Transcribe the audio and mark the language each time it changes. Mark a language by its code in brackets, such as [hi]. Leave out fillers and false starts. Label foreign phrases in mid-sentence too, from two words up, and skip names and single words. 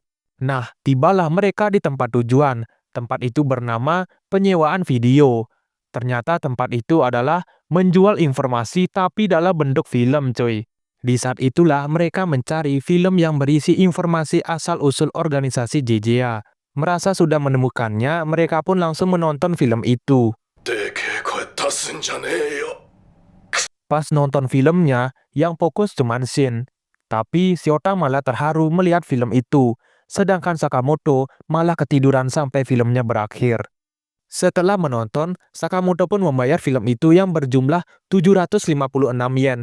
[id] Nah, tibalah mereka di tempat tujuan. Tempat itu bernama penyewaan video. Ternyata tempat itu adalah menjual informasi tapi dalam bentuk film cuy. Di saat itulah mereka mencari film yang berisi informasi asal-usul organisasi JJA. Merasa sudah menemukannya, mereka pun langsung menonton film itu. [ja] でけえ声出すんじゃねえよ。 [id] Pas nonton filmnya, yang fokus cuman Shin. Tapi Shiota malah terharu melihat film itu. Sedangkan Sakamoto malah ketiduran sampai filmnya berakhir. Setelah menonton, Sakamoto pun membayar film itu yang berjumlah 756 yen.